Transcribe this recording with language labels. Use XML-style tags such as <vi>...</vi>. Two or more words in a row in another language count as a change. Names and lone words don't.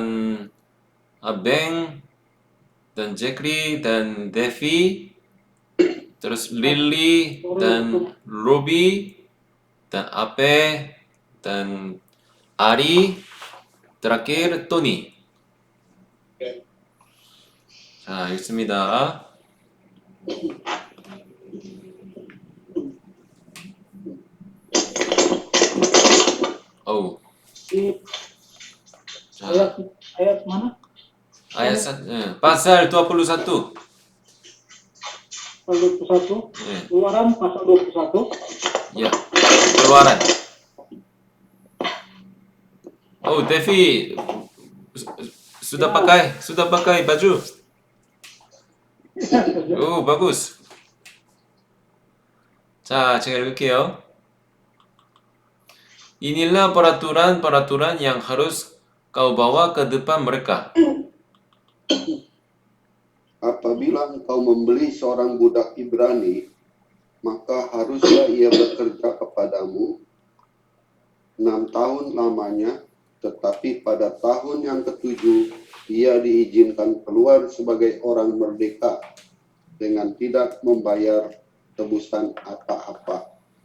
<id>Abeng dan Jekri dan Devi, terus Lily dan Ruby dan Ape dan Ari, terakhir Tony.</id> <ko>자, 읽습니다.</ko> <id>Ayat mana? Pasal 21. Pasal 21. Keluaran pasal 21. Ya, Keluaran. Devi sudah pakai baju.</id> <ko>바구스. 자, 제가 읽을게요.</ko> <id>Inilah peraturan-peraturan yang harus kau bawa ke depan mereka. Apabila engkau membeli seorang budak Ibrani, maka haruslah ia bekerja kepadamu 6 tahun lamanya, tetapi pada tahun yang ke-7 ia diizinkan keluar sebagai orang merdeka dengan tidak membayar tebusan apa-apa.</id>